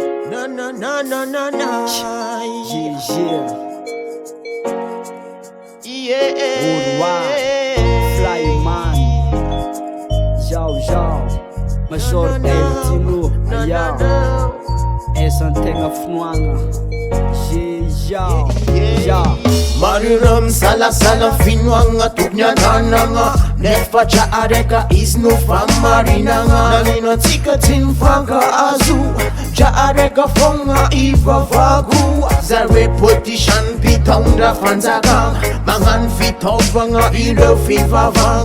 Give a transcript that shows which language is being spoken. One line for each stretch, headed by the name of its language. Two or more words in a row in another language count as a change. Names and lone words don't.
English: Na, na, na, na, na, na. Yeah, yeah. Yeah. Worldwide. Flyman. Yo, yo. Major Na, na, na. El Tino. Na, na, Yo. na.
Malagasy: Eza ny tegna finoagna.
English: Yeah, yo. Yeah, yeah. Yo.
Malagasy: Maro ireo misalasala finoagna tokony ananagna. Nefa dra araka izy no famarinagna. Nanino antsika tsy mifaka azo? Dra araka fogna ivavako. Zareo politician mpitondra fanjakana. Magnano fitaovagna ireo fivavahana.